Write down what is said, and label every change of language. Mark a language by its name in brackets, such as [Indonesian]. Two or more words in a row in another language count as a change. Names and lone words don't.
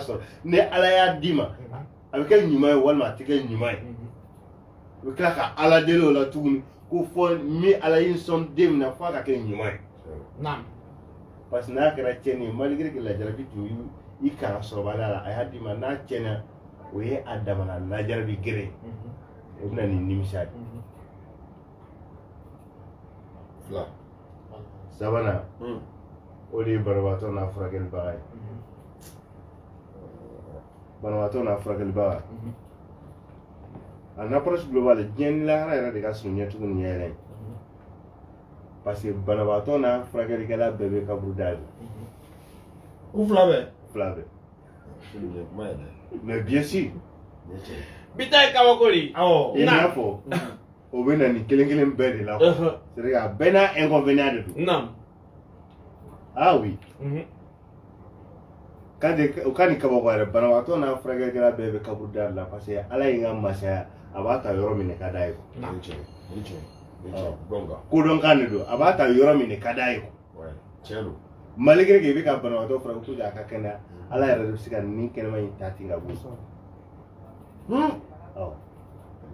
[Bambara] sɔrɔ ni Ala y'a d'i ma a bɛ kɛ ɲuman ye walima a tɛ kɛ ɲuman ye i bɛ tila ka Ala deli o la tuguni ko fɔ min Ala y'i sɔn den min na f'a ka kɛ ɲuman ye [French] parce que [Bambara] n'a kɛra tiɲɛni ye malgré que lajarabi tun i kan sɔrɔbaliya la a y'a d'i ma n'a tiɲɛna o ye a damana lajarabi gere ye o bɛ na ni nimisa ye sabanan o de ye banabaatɔ n'a furakɛlibaga ye banabaatɔ n'a furakɛlibaga [French] en approche globale [Bambara] diɲɛ ni lahara yɛrɛ de ka surun ɲɛtugu ni ɲɛ yɛlɛ ye [French] parce que [Bambara] banabaatɔ n'a furakɛlikɛla bɛɛ bɛ kaburu dayɛlɛ u fila bɛɛ [French] mais bien sûr [Bambara] bi ta ye kabako de ye i n'a fɔ o bɛ na ni kelen kelen bɛɛ de la [French] c'est à dire [Bambara] a bɛɛ n'a inconvénient de don [French] ah oui [Bambara] o ka ni kabako yɛrɛ banabaatɔ n'a furakɛlikɛla bɛɛ bɛ kaburu dayɛlɛ la [French] parce que [Bambara] Ala ye n ka masaya a b'a ta yɔrɔ min de ka d'a ye kodɔnkan de don a b'a ta yɔrɔ min de ka d'a ye malgré que i bɛ ka banabaatɔ furakɛ [French] pour que [Bambara] a ka kɛnɛya Ala yɛrɛ de bɛ se ka nin kɛnɛma in ta ten ka bɔ